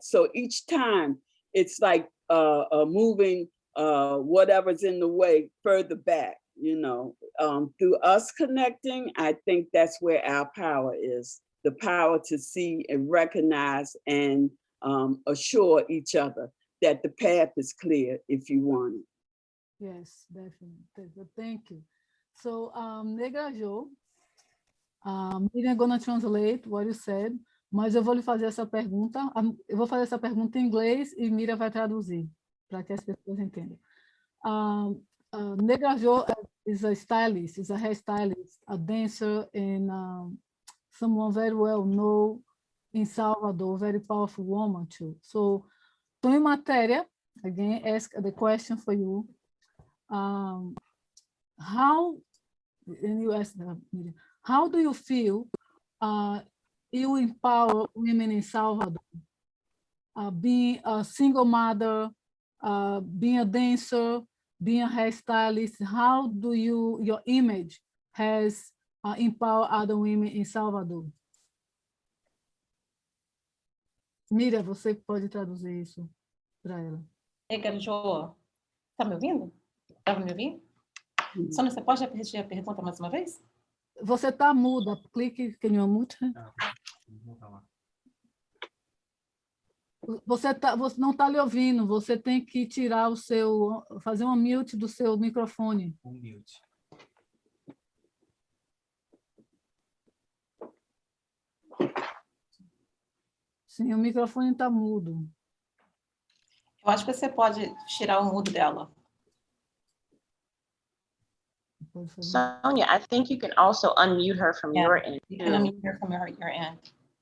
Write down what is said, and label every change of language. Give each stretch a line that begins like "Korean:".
English: So each time it's like moving whatever's in the way further back, you know. Through us connecting, I think that's where our power is. The power to see and recognize and assure each other that the path is clear if you want it. Yes, definitely. Thank you. So, Negra Jo, Miriam gonna translate what you said,
Portuguese: mas eu vou lhe fazer essa pergunta. Eu vou fazer essa pergunta em inglês e Miriam vai traduzir, para que as pessoas entendam.
English: Negra Jo is a stylist, is a hairstylist, a dancer, and someone very well known in Salvador, very powerful woman too. So, Tonho Matéria, again, ask the question for you. How, and you ask them, how do you feel you empower women in Salvador? Being a single mother, being a dancer, being a hairstylist, how do your image has empower other women in Salvador?
Portuguese: Miriam, você pode traduzir isso para ela. Negra Jo, tá me ouvindo? Estava me ouvindo? Sônia, você pode repetir a pergunta mais uma vez? Você está muda, clique que não mute. Você não está lhe ouvindo, você tem que tirar o seu, fazer um mute do seu microfone. Mute. Sim, o microfone está mudo. Eu acho que você pode tirar o mudo dela.
English: Sonia, I think you can also unmute her from your end. You can unmute her from your end.